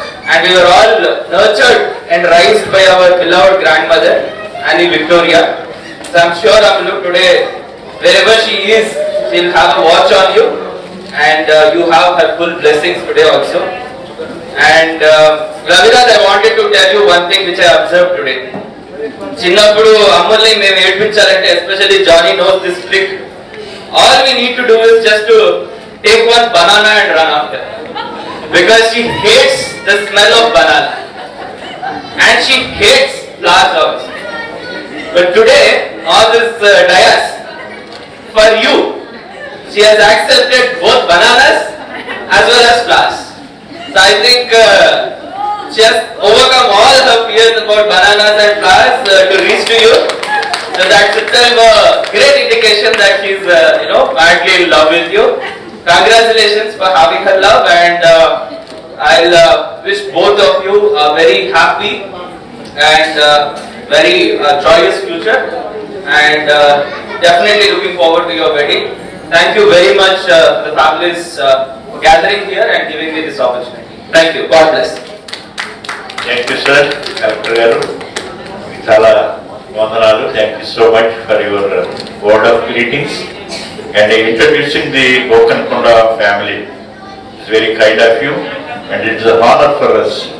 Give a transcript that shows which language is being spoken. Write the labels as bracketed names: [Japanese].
[English] And we were all nurtured and raised by our beloved grandmother, Annie Victoria. So I'm sure Amalu today, wherever she is, she'll have a watch on you, and you have her full blessings today also. And Raviraj, I wanted to tell you one thing which I observed today. [Telugu] చిన్నప్పుడు అమ్మల్ని మేము ఏడ్పించాలంటే, [English] Especially Johnny knows this trick. All we need to do is just to take one banana and run after, because she hates the smell of banana and she hates flowers also. But today, all this dayas, for you, she has accepted both bananas as well as flowers. So I think she has overcome all her fears about bananas and flowers to reach to you. So that's itself a great indication that she's madly in love with you. Congratulations for having her love, and I'll wish both of you a very happy and very joyous future, and definitely looking forward to your wedding. Thank you very much, the families, for gathering here and giving me this opportunity. Thank you. God bless. Thank you, sir. Dr. [Telugu] Garu, చాలా వందనాలు. [English] Thank you so much for your word of greetings and introducing the Gokanakonda family. It's very kind of you, and it's an honor for us.